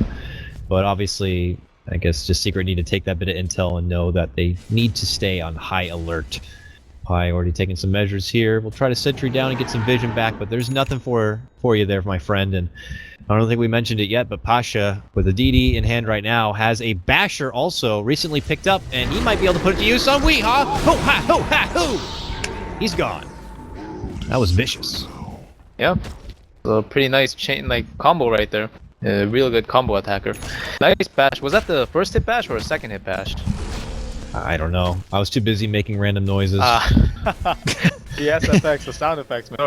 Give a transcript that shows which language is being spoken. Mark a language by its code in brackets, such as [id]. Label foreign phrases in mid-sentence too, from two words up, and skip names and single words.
[en] But obviously, I guess just Secret need to take that bit of intel and know that they need to stay on high alert. Pi already taking some measures here. We'll try to sentry down and get some vision back, but there's nothing for you there, my friend. And I don't think we mentioned it yet, but Pasha, with a DD in hand right now, has a basher also recently picked up, and he might be able to put it to use on Weehaw. Ho ha ho ha ho! He's gone. That was vicious. Yeah, a pretty nice chain combo right there. A real good combo attacker. Nice bash. Was that the first hit bash or a second hit bash? I don't know. I was too busy making random noises. The SFX, the sound effects, man.